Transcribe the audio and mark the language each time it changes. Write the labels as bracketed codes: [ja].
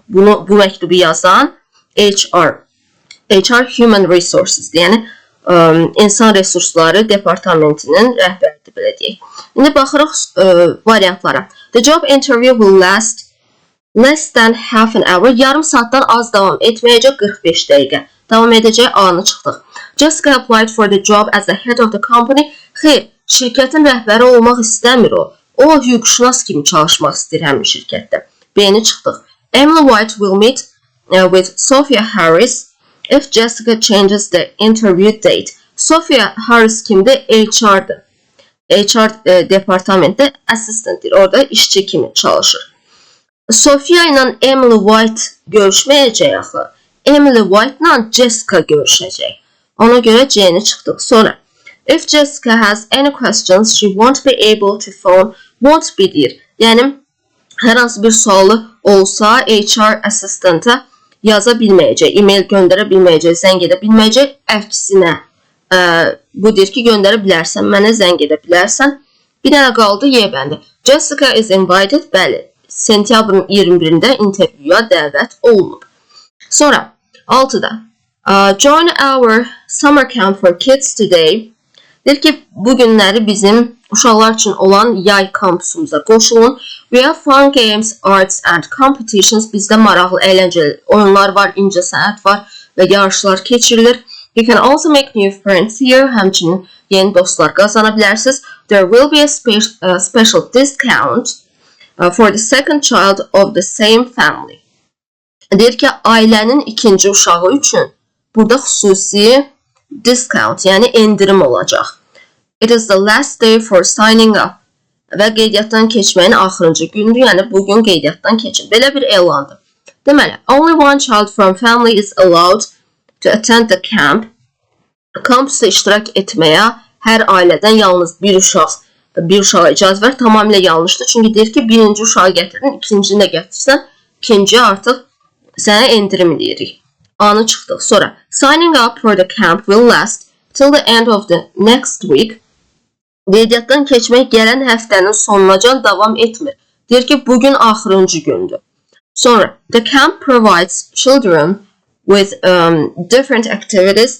[az] Bu məktubu yazan HR Human Resources, yəni insan resursları departamentinin rəhbəridir, belə deyək. İndi baxırıq variantlara. [en] The job interview will last less than half an hour. [az] Yarım saatdan az davam etməyəcək, 45 dəqiqə. Davam edəcək, anı çıxdıq. [en] Jessica applied for the job as the head of the company. [az] Xeyr, şirkətin rəhbəri olmaq istəmir o. O, hüquqşünas kimi çalışmaq istəyir həmin şirkətdə. B-ni çıxdıq. [en] Emily White will meet with Sophia Harris if Jessica changes the interview date. [az] Sophia Harris kimdir? HR-dır. HR departamentdə assistantdir. Orada işçi kimi çalışır. Sophia ilə Emily White görüşməyəcək axı. Emily White ilə Jessica görüşəcək. Ona görə C-ni çıxdıq. Sonra, [en] if Jessica has any questions, she won't be able to phone. Won't be [az] deyir. Yəni, hər hansı bir sualı olsa, HR assistanta yaza bilməyəcək, e-mail göndərə bilməyəcək, zəng edə bilməyəcək. Əksinə, bu deyir ki, göndərə bilərsən, mənə zəng edə bilərsən. Bir dənə qaldı, Y bəndi. [en] Jessica is invited, [az] bəli, sentyabrın 21-də intervyuya dəvət olunub. Sonra, 6-da. [en] Join our summer camp for kids today. [az] Deyir ki, bu günləri bizim uşaqlar üçün olan yay kampusumuza qoşulun. [en] We have fun games, arts and competitions. [az] Bizdə maraqlı, əyləncəli oyunlar var, incəsənət var və yarışlar keçirilir. [en] You can also make new friends here. [az] Həmçinin yeni dostlar qazana bilərsiniz. [en] There will be a special discount for the second child of the same family. [az] Deyir ki, ailənin ikinci uşağı üçün burada xüsusi discount, yəni endirim olacaq. [en] It is the last day for signing up. [az] Və qeydiyyatdan keçməyin axırıncı gündür, yəni bugün qeydiyyatdan keçin. Belə bir elandır. Deməli, [en] only one child from family is allowed to attend the camp. [az] Kampusda iştirak etməyə hər ailədən yalnız bir uşağa icazə var. Tamamilə yanlışdır. Çünki deyir ki, birinci uşağı gətirdin, ikincini də gətirsən, ikinci artıq sənə endirim deyirik. Anı çıxdıq. Sonra, [en] signing up for the camp will last till the end of the next week. [az] Qeydiyyatdan keçmək gələn həftənin sonunacan davam etmir. Deyir ki, bugün axırıncı gündür. Sonra, [en] the camp provides children with different activities.